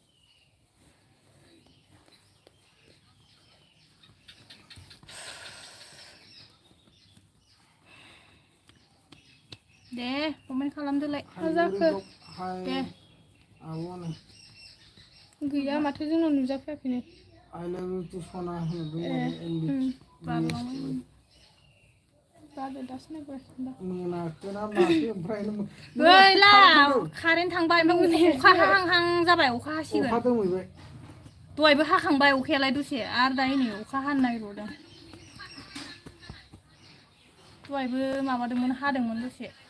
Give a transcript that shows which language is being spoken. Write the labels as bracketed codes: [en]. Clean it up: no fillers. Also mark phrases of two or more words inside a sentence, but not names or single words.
[brx] दे कमेन्ट खालामदोलाय मा जाखो दे आब'आनो गैया माथो जोंनाव नुजाफैयाखैनो [en] I love you to सना [brx] बादो दासो नायगासिनो दा मोनाखोना माखो ओमफ्राय गैला कारेन्ट थांबाय ओमफ्राय अखा हाहां जाबाय अखा हासिगोन अखा दोमैबाय दहायबो हाखांबाय अखायालाय दसे आरो दायो नै अखा हानो नागिरबावदों दहायबो माबादोंमोन हादोंमोन दसे